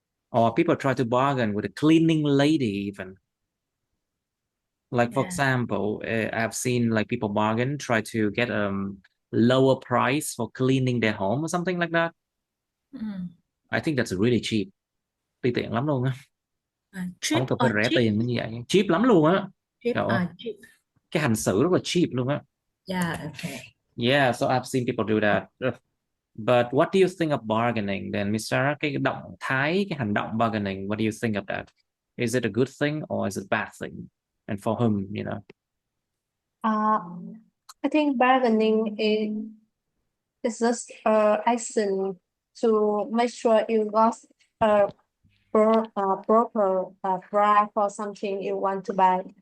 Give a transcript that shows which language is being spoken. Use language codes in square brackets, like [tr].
[en] Or people try to bargain with a cleaning lady even. Like for example, I've seen like people bargain, try to get lower price for cleaning their home or something like that. I think that's really cheap. [vi] Ti tiện lắm luôn á. Không cần phải rẻ tiền như vậy. Cheap lắm luôn á. [en] Cheap. [vi] Cái hành xử rất là cheap luôn á. [en] Yeah, okay. Yeah, so I've seen people do that. But what do you think of bargaining then, Miss Sarah? [vi] Cái động thái, cái hành động [en] bargaining, what do you think of that? Is it a good thing or is it a bad thing? And for whom, you know? I think bargaining is just action to make sure you got a proper price for something you want to buy.